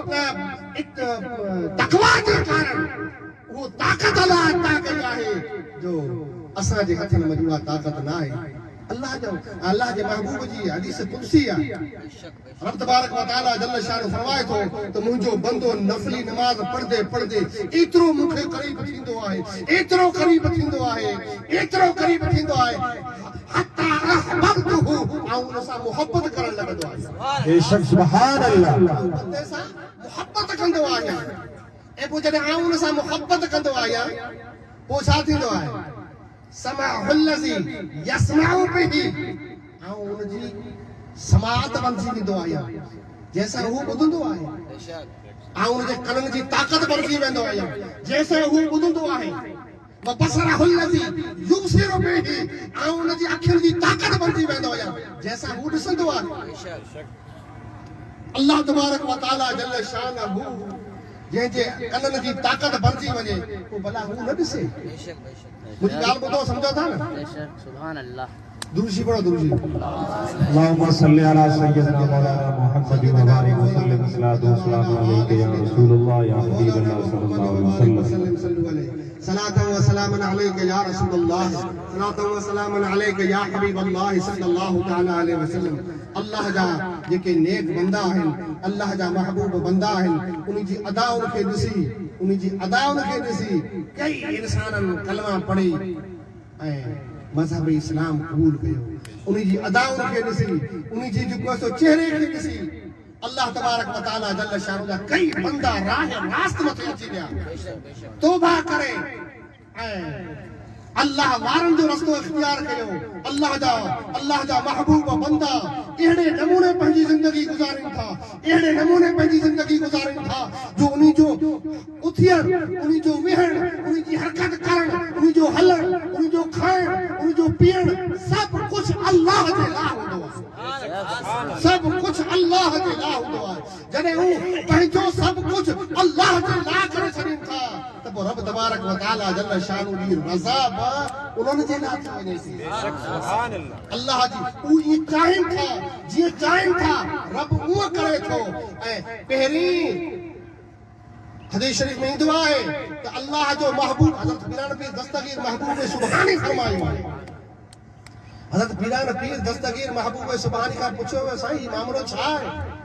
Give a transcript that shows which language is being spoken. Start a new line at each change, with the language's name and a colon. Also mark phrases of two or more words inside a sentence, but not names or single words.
Sindhi: तक़वा जे कारण वो ताक़त अल्लाह अता कई आहे जो असांजे हथनि में उहा ताक़त न आहे अल्लाह जे महबूब जी हदीस कुदसी आहे रब
Arabic: تبارك و تعالى جل شان
Sindhi: फरमाए थो त मुंहिंजो बंदो नफली नमाज पढ़दे पढ़दे एतिरो मूंखे करीब थींदो आहे एतिरो करीब थींदो आहे एतिरो करीब थींदो आहे
Arabic: حتى أحببته
Sindhi: ऐं उन सां मोहब्बत करण लॻंदो आहे
Arabic: बेशक सुभान अल्लाह
Sindhi: बंदे सां मोहब्बत कंदो आहे ऐं पोइ जॾहिं उन सां मोहब्बत कंदो आहियां पोइ छा थींदो आहे
Arabic: سمعه الذي يسمع به
Sindhi: ऐं उनजी समाअत बणिजी वेंदो आहियां जंहिंसां हू ॿुधंदो आहे ऐं उनजे कननि जी ताक़त बणिजी वेंदो आहियां जंहिंसां हू ॿुधंदो आहे
Arabic: وبصره الذي يبصر به
Sindhi: ऐं उनजी अखियुनि जी ताक़त बणिजी वेंदो आहियां जंहिंसां हू ॾिसंदो आहे अल्लाह
Arabic: تبارك و تعالى جل شانه
Sindhi: जंहिंजे कननि जी ताक़त बणिजी वञे पोइ भला हू न ॾिसे मुझे ॻाल्हि ॿुधो सम्झो था न
Arabic: सुभान अल्लाह
Sindhi: दुरूशी पढ़ो दुरूशी
Arabic: اللهم صل على سيدنا مولانا محمد و بارك وسلم صلى الله عليه يا رسول الله يا حبيب الله صلى الله عليه وسلم صلوا عليه صلاة و سلاما عليك يا رسول الله صلاة و سلاما عليك يا حبيب الله صلى الله تعالى عليه وسلم
Sindhi: अल्लाह जा जेके नेक बंदा आहिनि अल्लाह जा महबूब बंदा आहिनि उन्हीं जी अदाउनि खे ॾिसी उन्हीं जी अदाउनि खे ॾिसी कई इंसाननि कलमा पढ़ी ऐं मज़हब इस्लाम क़बूल कयो उन्हीं जी अदाउनि खे ॾिसी उन्हीं जी जेको सो चेहरे खे ॾिसी अल्लाह
Arabic: تبارك و تعالى جل شانه
Sindhi: जा कई बंदा राह रास्त मथे अची विया तौबा करे ऐं अल्लाह वारनि जो रस्तो इख्तियार कयो अल्लाह जा महबूब बंदा अहिड़े नमूने पंहिंजी ज़िंदगी गुज़ारिन था अहिड़े नमूने पंहिंजी ज़िंदगी गुज़ारिन था जो उन्हीं जो उथियण उन्हीं जो विहण उन्हीं जी हरकत करण उन्हीं जो हलण उन्हीं जो खाइण उन्हीं जो पीअण सब कुछ अल्लाह जे लाइ हूंदो आहे सब कुछ अल्लाह जे लाइ हूंदो आहे जॾहिं हू पंहिंजो सब कुछ अल्लाह जे लाइ करे छॾीनि था त पोइ रब
Arabic: تبارك و تعالى جل شانه
Sindhi: जी रज़ा उन्होंने जे लाइ थी वञे थी
Arabic: سبحان الله
Sindhi: अल्लाह जी हू ईअं चाहिनि था जीअं चाहिनि था रब उहो करे थो ऐं पहिरीं हदीस शरीफ में ईंदो आहे त अल्लाह जो महबूब हज़रत पीरान पीर दस्तगीर महबूब सुभानी फरमायो आहे हज़रत पीरान पीर दस्तगीर महबूब सुभानी खां पुछियो वियो साईं मामलो छा आहे